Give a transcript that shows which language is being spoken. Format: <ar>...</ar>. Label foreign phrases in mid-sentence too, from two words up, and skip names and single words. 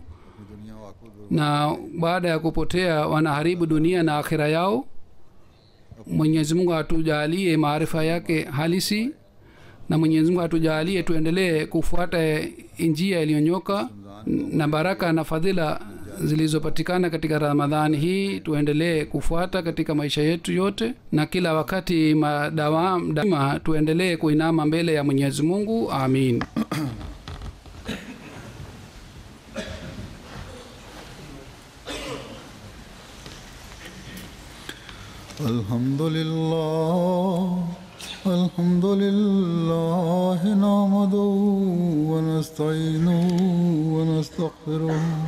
<hi>की दुनिया और आखिरत</hi> <sw>na baada ya kupotea wanaharibu dunia na akhira yao. Mwenyezi Mungu atujalie maarifa yake halisi, na Mwenyezi Mungu atujalie tuendelee kufuata njia iliyonyoka, na baraka na fadhila zilizopatikana katika Ramadhani hii tuendelee kufuata katika maisha yetu yote, na kila wakati daima tuendelee kuinama mbele ya Mwenyezi Mungu. Amin.</sw> <ar>الحمد لله نحمده ونستعينه ونستغفره</ar>